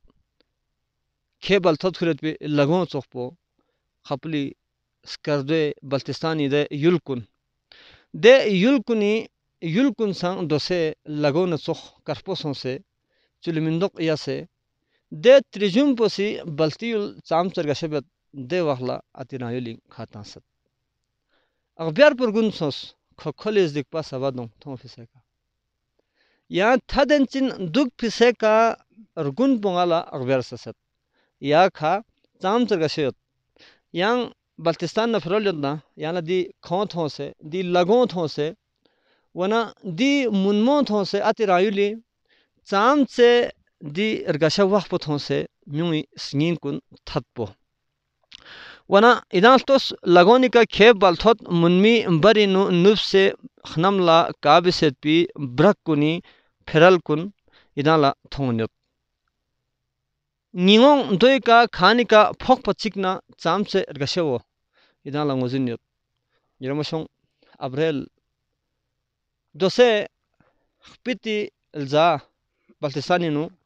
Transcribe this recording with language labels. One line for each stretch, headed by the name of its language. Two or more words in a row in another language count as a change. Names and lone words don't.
Balti: खेबल थोत खुलत पे लगों चोखपो खपली स्कर्दे बल्तिस्तानी दे युलकुन संग दोसे लगों न चोख करपोसों से चुलमिंदोक या से दे त्रिजुम पोसी बल्तियुल चामचर गशबत दे वहला अतिनायुली खाता सत अगब्यार पुरगुन सोस खखलेज दिखपा सवादों थों फिसेका या थदंचिन दुख फिसेका अर्गुन पोंगाला अगब्यार ससत या खा चामचर गशयत yang baltistan na frolyon na yana di khon thon se di lagon thon se wana di munmon thon se ati rayuli cham se di ergasha wah po thon se myui sngin kun thatpo wana idan tos lagoni ka kheb bal thot munmi bari nu nub se khnamla kabiset pi brak kuni feral kun idan la thonyot निगों दोई का खानी का फोक पचिकना चाम से गशेवो इदान लंगोजिन्योत यरमशों अप्रैल दोसे खपिति इल्जा बल्तिस्तानी नु